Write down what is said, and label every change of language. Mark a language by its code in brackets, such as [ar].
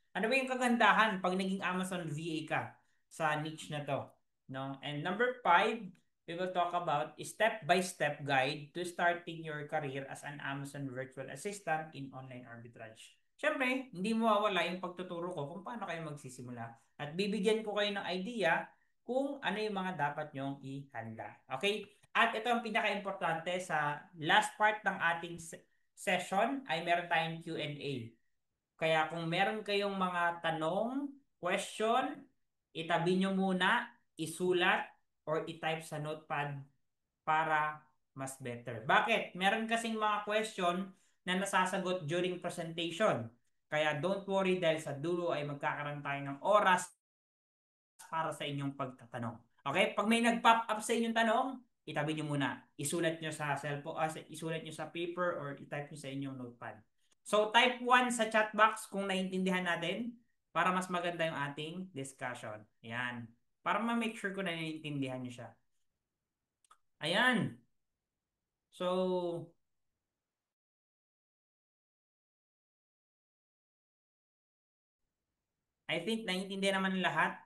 [tl] Ano ba yung kagandahan pag naging Amazon VA ka sa niche na to? No? [en] And number 5, we will talk about step-by-step guide to starting your career as an Amazon virtual assistant in online arbitrage. [tl] Siyempre, hindi mo mawawala yung pagtuturo ko kung paano kayo magsisimula. At bibigyan ko kayo ng idea kung ano yung mga dapat nyong ihanda. Okay? At ito ang pinaka-importante sa last part ng ating session ay meron tayong Q&A. Kaya kung meron kayong mga tanong, question, itabi nyo muna, isulat, or itype sa notepad para mas better. Bakit? Meron kasing mga question na nasasagot during presentation. Kaya [en] don't worry [tl] dahil sa dulo ay magkakaroon tayo ng oras para sa inyong pagtatanong. Okay? Pag may nag-pop up sa inyong tanong, itabi nyo muna. Isulat nyo sa cellphone, isulat nyo sa paper or itype nyo sa inyong notepad. So type 1 sa chat box kung naiintindihan natin para mas maganda yung ating discussion. Ayan. Para ma-make sure ko na naiintindihan nyo siya. Ayan. So, I think naiintindihan naman lahat.